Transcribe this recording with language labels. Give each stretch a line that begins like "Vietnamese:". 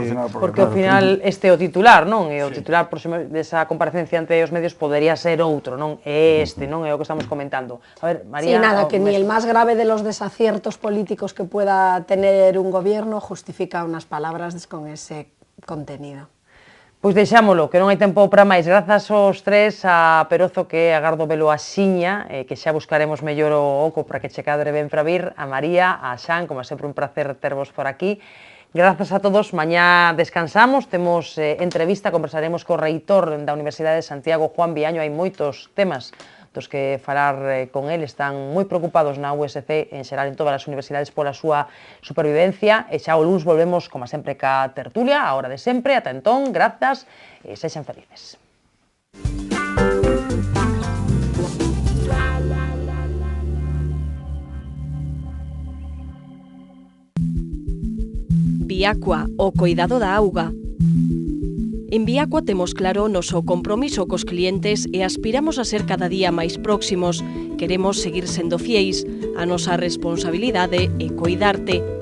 Galician: porque ao final este é o titular, non? E o titular desa comparecencia ante os medios podería ser outro, non? É este, non é o que estamos comentando. A ver, María...
Spanish: Sí, nada, que ni el más grave de los desaciertos políticos que pueda tener un gobierno justifica unas palabras con ese contenido.
Galician: Pois deixámolo, que non hai tempo para máis. Grazas aos tres, a Perozo, que agardo velo axiña, que xa buscaremos mellor o oco para que che cadre ben para vir, a María, a Xan, como sempre un placer tervos por aquí. Grazas a todos, mañá descansamos, temos entrevista, conversaremos co reitor da Universidade de Santiago, Juan Viaño, hai moitos temas dos que falar con el, están moi preocupados na USC, en xeral en todas as universidades, pola súa supervivencia, e xa o luns volvemos, como sempre, ca tertulia, a hora de sempre. Ata entón, grazas e sexan felices. Viacua, o coidado da auga. En Viacua temos claro o noso compromiso cos clientes e aspiramos a ser cada día máis próximos. Queremos seguir sendo fieis. A nosa responsabilidade é coidarte.